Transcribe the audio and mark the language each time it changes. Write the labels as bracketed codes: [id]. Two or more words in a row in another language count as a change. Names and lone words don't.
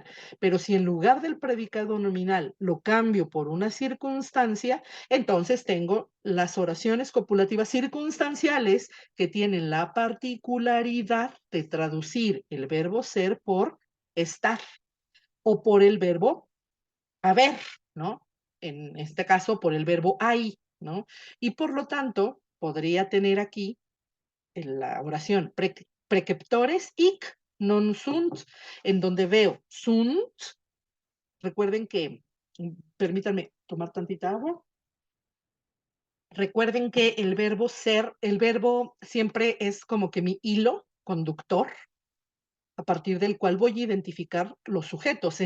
[es] Pero si en lugar del predicado nominal lo cambio por una circunstancia, entonces tengo las oraciones copulativas circunstanciales que tienen la particularidad de traducir el verbo ser por estar o por el verbo haber, ¿no? En este caso, por el verbo hay, ¿no? Y por lo tanto, podría tener aquí en la oración [la] preceptores hic non sunt, [es] en donde veo sunt. Recuerden que, permítanme tomar tantita agua. Recuerden que el verbo ser, el verbo siempre es como que mi hilo conductor a partir del cual voy a identificar los sujetos.